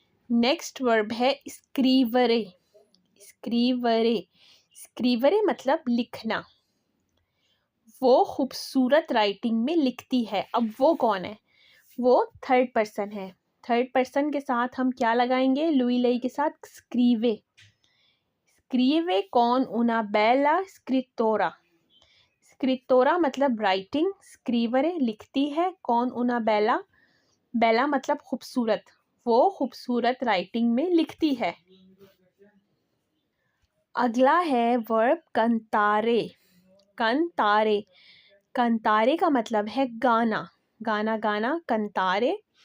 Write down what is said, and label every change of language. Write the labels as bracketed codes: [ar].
[hi] Next verb है स्क्रीवरे। स्क्रीवरे, स्क्रीवरे मतलब लिखना, वो खूबसूरत राइटिंग में लिखती है। अब वो कौन है, वो थर्ड पर्सन है। थर्ड पर्सन के साथ हम क्या लगाएंगे? [it] lui lei [hi] के साथ [it] scrive. Scrive con una bella scrittura. [hi] स्क्रिप्टोरा मतलब राइटिंग, स्क्रीवरे लिखती है, [it] कौन उना बेला, [hi] बेला मतलब खूबसूरत, वो खूबसूरत राइटिंग में लिखती है। अगला है वर्ब कंतारे। कंतारे, कंतारे का मतलब है गाना, गाना गाना, कंतारे।